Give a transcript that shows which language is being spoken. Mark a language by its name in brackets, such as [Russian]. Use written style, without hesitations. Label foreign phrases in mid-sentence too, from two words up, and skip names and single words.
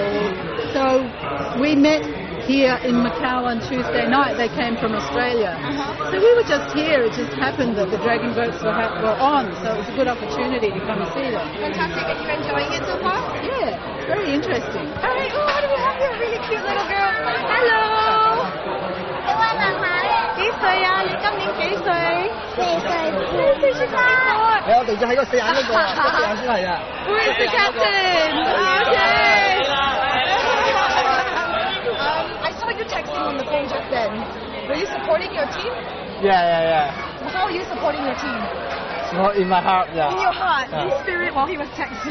[English] So we met here in Macau on Tuesday night. They came from Australia. So we were just here. It just happened that the dragon boats were on, so it was a good opportunity to come and see them. Fantastic. Are you enjoying it so far? Yeah, very interesting. All right. Oh, what do we have here? A really cute little girl. Hello. [Cantonese] 幾歲啊？你今年幾歲？4歲出發。我哋就喺個四眼嗰個，四眼先係啊。 [English] Where's the captain? Okay. I saw you texting on the phone just then. Were you supporting your team? Yeah. How are you supporting your team? Well, in my heart, yeah. In your heart, in spirit while he was texting.